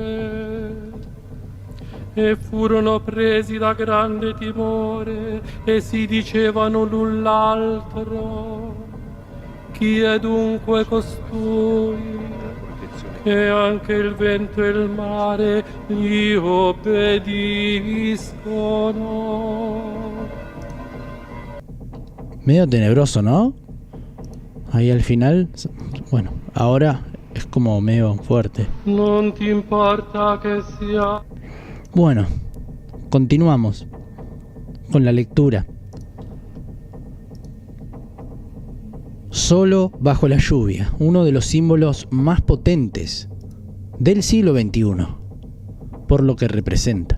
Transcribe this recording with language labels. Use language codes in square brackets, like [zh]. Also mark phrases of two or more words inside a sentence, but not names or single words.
[it] E furono presi da grande timore e si dicevano l'un l'altro: chi è dunque costui che anche il vento e il mare gli obbediscono? [es] Medio tenebroso, ¿no? Ahí al final, bueno, ahora es como medio fuerte. [it] Non ti importa che sia. [es] Bueno, continuamos con la lectura. Solo bajo la lluvia, uno de los símbolos más potentes del siglo XXI, por lo que representa.